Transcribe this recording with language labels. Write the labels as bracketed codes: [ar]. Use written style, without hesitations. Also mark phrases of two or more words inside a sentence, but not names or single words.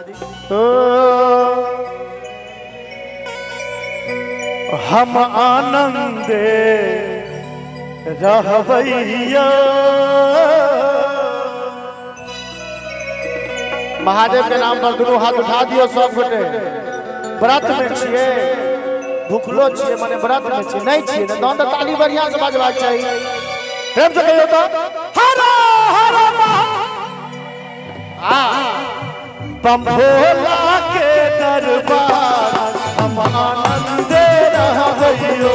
[anp] हम आनंदे रहबैया। महादेव के नाम पर दोनों हाथ उठा दियो सब गोटे। व्रत में छिए भूखलो छिए माने व्रत में छिए नहीं छिए न तहन त ताली बढ़िया से बजबाक चाहिए। प्रेम से कहियो तो हर हर बम भोला के दरबार हम आनंदे रहबैयो।